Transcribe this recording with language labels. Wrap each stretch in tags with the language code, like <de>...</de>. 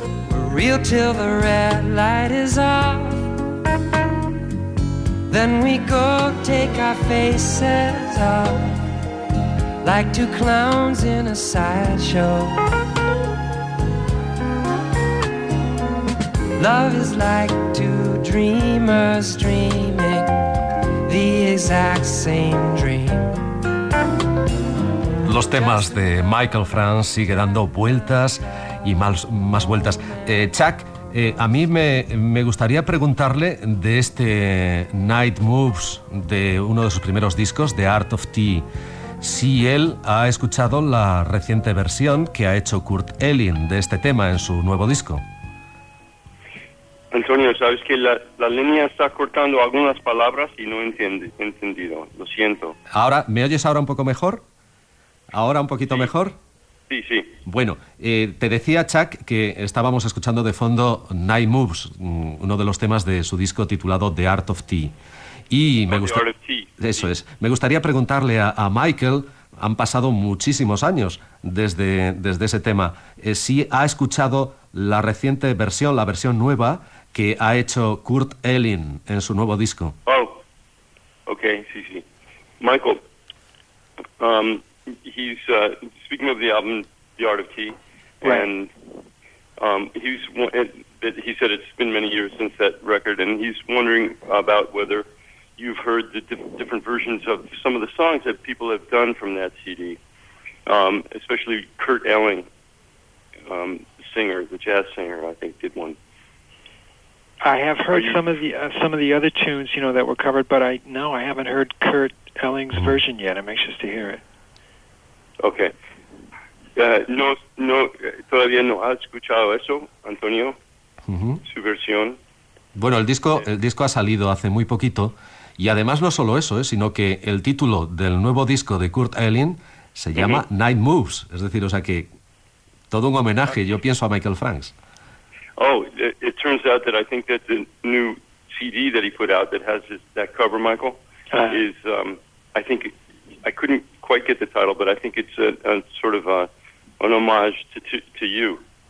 <en>We're real till the red light is off, then we go take our faces off, like two clowns in a sideshow. Love is like two dreamers dreaming the exact same dream.</en> <es>Los temas de Michael Franz sigue dando vueltas y más vueltas. Chuck, a mí me gustaría preguntarle de este Night Moves, de uno de sus primeros discos, The Art of Tea, si él ha escuchado la reciente versión que ha hecho Kurt Elling de este tema en su nuevo disco. Antonio, sabes que la línea está cortando algunas palabras y no entendido, lo siento. Ahora, ¿me oyes ahora un poco mejor? ¿Ahora un poquito sí. mejor? Sí, sí. Bueno, te decía, Chuck, que estábamos escuchando de fondo Night Moves, uno de los temas de su disco titulado The Art of Tea. Me gustaría preguntarle a Michael, han pasado muchísimos años desde ese tema, si ha escuchado la reciente versión, la versión nueva que ha hecho Kurt Elling en su nuevo disco. Oh, ok, sí, sí.</es> <en>Michael, he's speaking of the album The Art of Tea, right. And he said it's been many years since that record, and he's wondering about whether you've heard the different versions of some of the songs that people have done from that CD, especially Kurt Elling, the jazz singer, I think, did one. I have heard some of the other tunes, you know, that were covered, but I haven't heard Kurt Elling's version yet. I'm anxious to hear it.</en> <es>Okay. No, todavía no has escuchado eso, Antonio, mm-hmm. su versión. Bueno, el disco ha salido hace muy poquito. Y además no solo eso, sino que el título del nuevo disco de Kurt Elling se llama uh-huh. Night Moves. Es decir, o sea que todo un homenaje, yo pienso, a Michael Franz.</es> <en>Oh, it turns out that I think that the new CD that he put out that has that cover, Michael, is, I think, I couldn't quite get the title, but I think it's a sort of an homage to you.</en>